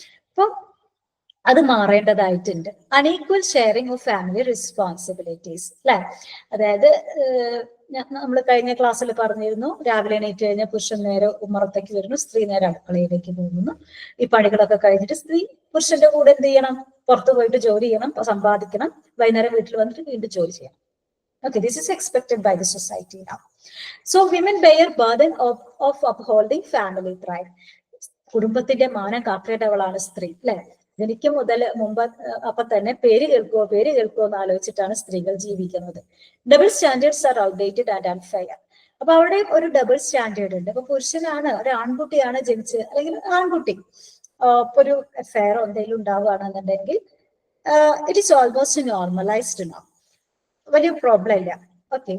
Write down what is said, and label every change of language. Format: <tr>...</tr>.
<ml>അപ്പൊ അത് മാറേണ്ടതായിട്ടുണ്ട്.</ml> <en>Unequal sharing of family responsibilities അല്ലെ.</en> <ml>അതായത് നമ്മൾ കഴിഞ്ഞ ക്ലാസ്സിൽ പറഞ്ഞിരുന്നു, രാവിലെ എണീറ്റ് കഴിഞ്ഞാൽ പുരുഷൻ നേരെ ഉമ്മറത്തേക്ക് വരുന്നു, സ്ത്രീ നേരെ അടുക്കളയിലേക്ക് പോകുന്നു. ഈ പണികളൊക്കെ കഴിഞ്ഞിട്ട് സ്ത്രീ പുരുഷന്റെ കൂടെ എന്ത് ചെയ്യണം? പുറത്തു പോയിട്ട് ജോലി ചെയ്യണം, സമ്പാദിക്കണം, വൈകുന്നേരം വീട്ടിൽ വന്നിട്ട് വീണ്ടും ജോലി ചെയ്യണം.</ml> <en>Okay, this is expected by the society now. So women bear burden of upholding family pride.</en> <ml>കുടുംബത്തിന്റെ മാനം കാക്കേണ്ടവളാണ് സ്ത്രീ അല്ലെ. ജനിക്കും മുതൽ മുമ്പ് അപ്പൊ തന്നെ പേര് കേൾക്കുമോ എന്ന് ആലോചിച്ചിട്ടാണ് സ്ത്രീകൾ ജീവിക്കുന്നത്.</ml> <en>Double standards are outdated and unfair.</en> <ml>അപ്പൊ അവിടെ ഒരു ഡബിൾ സ്റ്റാൻഡേർഡ് ഉണ്ട്. അപ്പൊ പുരുഷനാണ്, ഒരു ആൺകുട്ടിയാണ് ജനിച്ച്, അല്ലെങ്കിൽ ആൺകുട്ടി ഇപ്പൊ ഒരു അഫെയറോ എന്തെങ്കിലും ഉണ്ടാവുകയാണെന്നുണ്ടെങ്കിൽ</ml> <en>it is almost normalized</en> <ml>no, വലിയ പ്രോബ്ലം ഇല്ല. ഓക്കെ.</ml>